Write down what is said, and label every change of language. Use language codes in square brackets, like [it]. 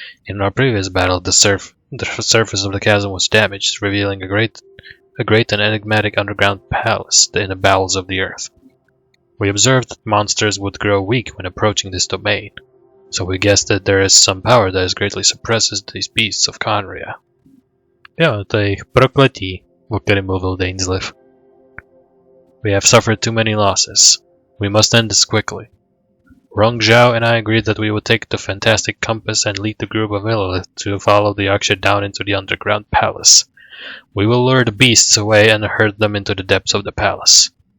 [en] In our previous battle, the surface of the chasm was damaged, revealing a great and enigmatic underground palace in the bowels of the earth. We observed that monsters would grow weak when approaching this domain, so we guessed that there is some power that greatly suppresses these beasts of Conria. [cs] Jo, to je jejich prokletí, o kterém mluvil Dainsleif. [en] We have suffered too many losses. We must end this quickly. Rong Zhao and I agreed that we would take the fantastic compass and lead the group of Lilith to follow the Yaksha down into the underground palace. We will lure the beasts away and herd them into the depths of the palace.